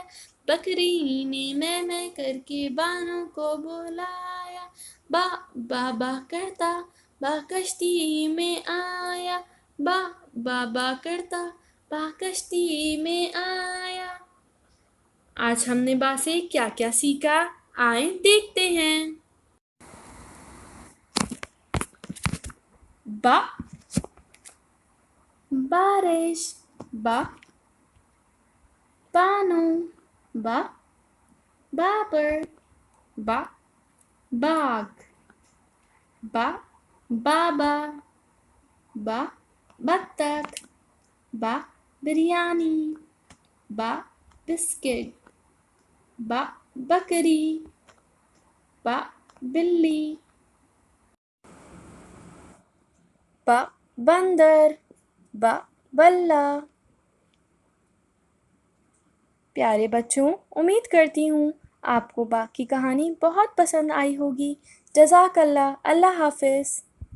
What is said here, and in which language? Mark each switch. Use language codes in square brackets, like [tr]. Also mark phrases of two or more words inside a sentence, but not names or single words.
[ur] بکری نے میں میں کر کے بانو کو بلایا۔ با بابا کرتا با کشتی میں آیا۔ با بابا کرتا با کشتی میں آیا۔ آج ہم نے با سے کیا کیا سیکھا، آئیں دیکھتے ہیں۔ با بارش، با بانو، با بابر، با باغ، با بابا، با بطخ، با بریانی، با بسکٹ، با بکری، با بلی، با بندر، با بلہ۔ پیارے بچوں، امید کرتی ہوں آپ کو با کی کہانی بہت پسند آئی ہوگی۔ [ar] جزاک اللہ۔ [ur] اللہ حافظ۔